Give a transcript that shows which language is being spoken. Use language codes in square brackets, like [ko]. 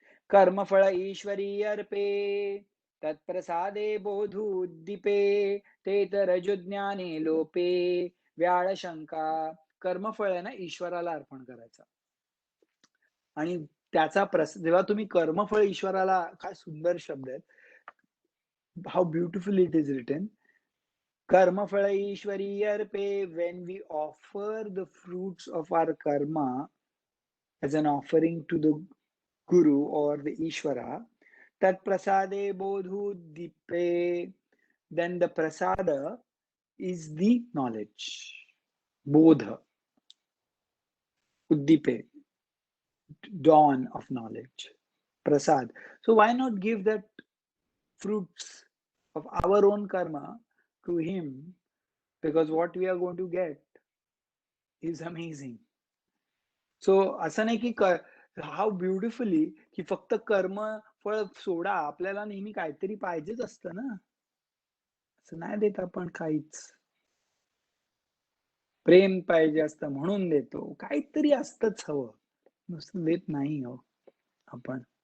[mr] कर्मफळ ईश्वरी अर्पे तत्प्रसादे बोधुद्दीपे ते तर रजोज्ञाने लोपे व्याळ शंका. कर्मफळ आहे ना ईश्वराला अर्पण करायचं आणि त्याचा जेव्हा तुम्ही कर्मफळ ईश्वराला, काय सुंदर शब्द आहेत. [en] How beautiful it is written. [mr] कर्मफळ Ishwari अर्पे, [en] when we offer the fruits of our karma as an offering to the Guru or the Ishvara, [mr] tat prasade bodhu dipe, [en] then the prasada is the knowledge. Bodha, uddipe, dawn of knowledge. Prasad. So why not give that fruits of our own karma to him? Because what we are going to get is amazing. So [mr] असं नाही की [en] how beautifully [mr] की फक्त कर्म फळ सोडा, आपल्याला नेहमी काहीतरी पाहिजेच असतं ना. असं नाही देत आपण काहीच. प्रेम पाहिजे असतं म्हणून देतो. काहीतरी असतंच हवं. नुसतं देत नाही हो आपण.